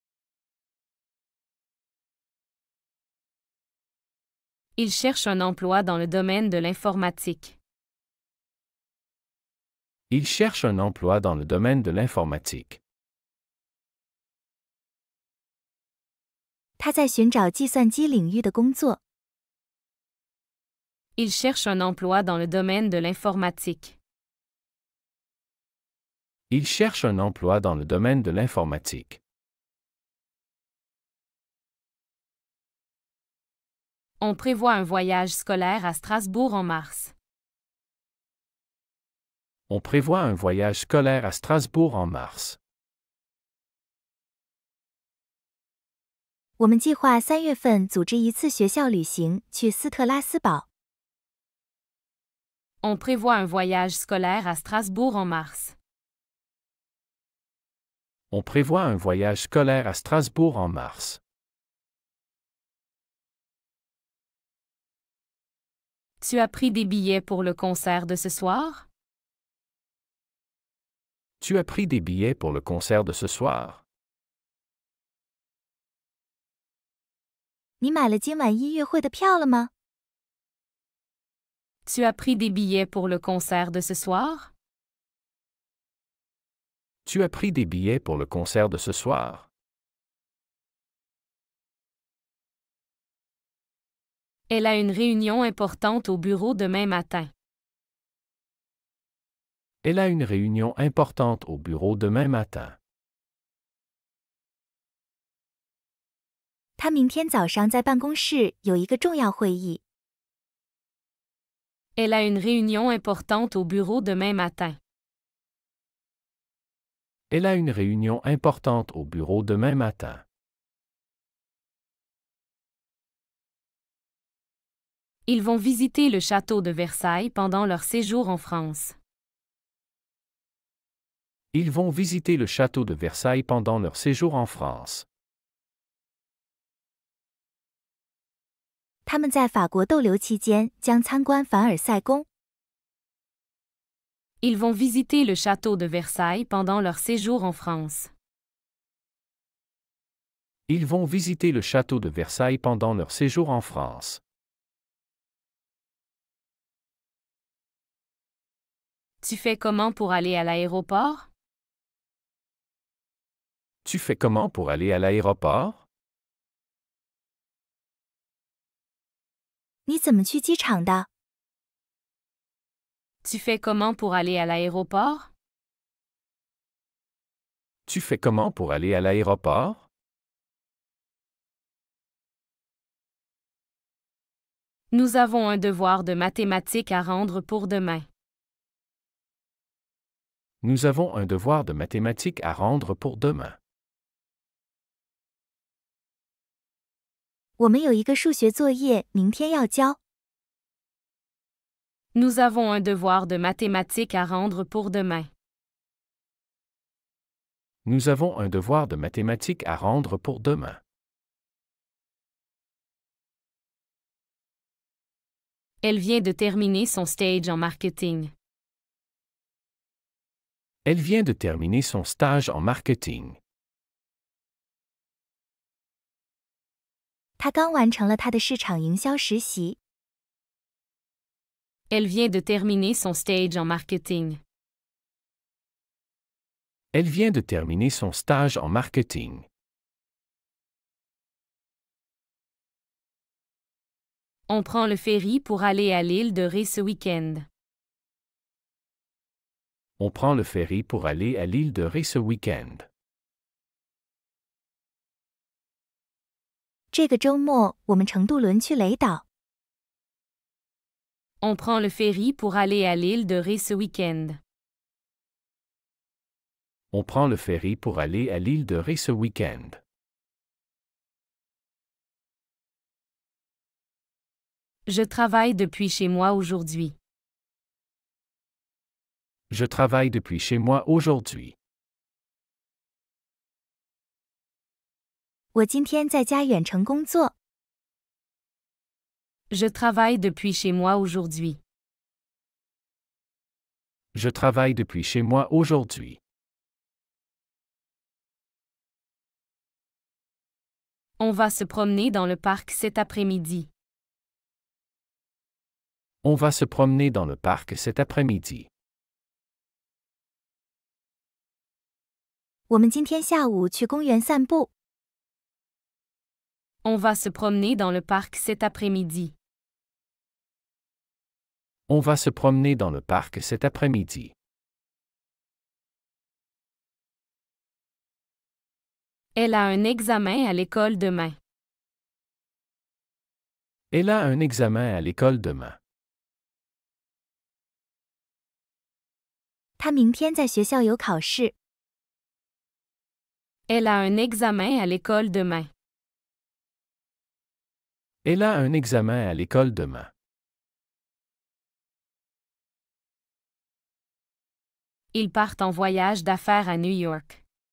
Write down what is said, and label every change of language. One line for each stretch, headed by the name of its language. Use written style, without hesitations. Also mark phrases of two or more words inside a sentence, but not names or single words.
French: Il cherche un emploi dans le domaine de l'informatique. Il cherche un emploi dans le domaine de l'informatique.
Chinese: 他在寻找计算机领域的工作。
French: Il cherche un emploi dans le domaine de l'informatique. Il cherche un emploi dans le domaine de l'informatique. On prévoit un voyage scolaire à Strasbourg en mars. On prévoit un voyage scolaire à Strasbourg en mars.
Chinese: 我们计划3月份组织一次学校旅行去斯特拉斯堡。
French: On prévoit un voyage scolaire à Strasbourg en mars. On prévoit un voyage scolaire à Strasbourg en mars. Tu as pris des billets pour le concert de ce soir? Tu as pris des billets pour le concert de ce soir?
Chinese: 你买了今晚音乐会的票了吗？
French: Tu as pris des billets pour le concert de ce soir? Tu as pris des billets pour le concert de ce soir? Elle a une réunion importante au bureau demain matin. Elle a une réunion importante au bureau demain matin.
Chinese: 他明天早上在办公室有一个重要会议。
French: Elle a une réunion importante au bureau demain matin. Elle a une réunion importante au bureau demain matin. Ils vont visiter le château de Versailles pendant leur séjour en France. Ils vont visiter le château de Versailles pendant leur séjour en France.
Chinese: 他们在法国逗留期间将参观凡尔赛宫。
French: Ils vont visiter le château de Versailles pendant leur séjour en France. Ils vont visiter le château de Versailles pendant leur séjour en France. Tu fais comment pour aller à l'aéroport? Tu fais comment pour aller à l'aéroport?
Chinese: 你怎么去机场的？
French: Tu fais comment pour aller à l'aéroport? Tu fais comment pour aller à l'aéroport? Nous avons un devoir de mathématiques à rendre pour demain. Nous avons un devoir de mathématiques à rendre pour demain.
Chinese: 我们有一个数学作业，明天要交。
French: Nous avons un devoir de mathématiques à rendre pour demain. Nous avons un devoir de mathématiques à rendre pour demain. Elle vient de terminer son stage en marketing. Elle vient de terminer son stage en marketing.
Chinese: 他刚完成了他的市场营销实习。
French: Elle vient de terminer son stage en marketing. Elle vient de terminer son stage en marketing. On prend le ferry pour aller à l'île de Ré ce week-end. On prend le ferry pour aller à l'île de Ré ce week-end.
Chinese: 这个周末我们乘渡轮去雷岛。
French: On prend le ferry pour aller à l'île de Ré ce week-end. On prend le ferry pour aller à l'île de Ré ce week-end. Je travaille depuis chez moi aujourd'hui. Je travaille depuis chez moi aujourd'hui.
Chinese: 我今天在家远程工作。
French: Je travaille depuis chez moi aujourd'hui. Je travaille depuis chez moi aujourd'hui. On va se promener dans le parc cet après-midi. On va se promener dans le parc cet après-midi.
Chinese: 我们今天下午去公园散步。
French: On va se promener dans le parc cet après-midi. On va se promener dans le parc cet après-midi. Elle a un examen à l'école demain. Elle a un examen à l'école demain.
Chinese: 她明天在学校有考试。
French: Elle a un examen à l'école demain. Elle a un examen à l'école demain. Ils partent en voyage d'affaires à New York.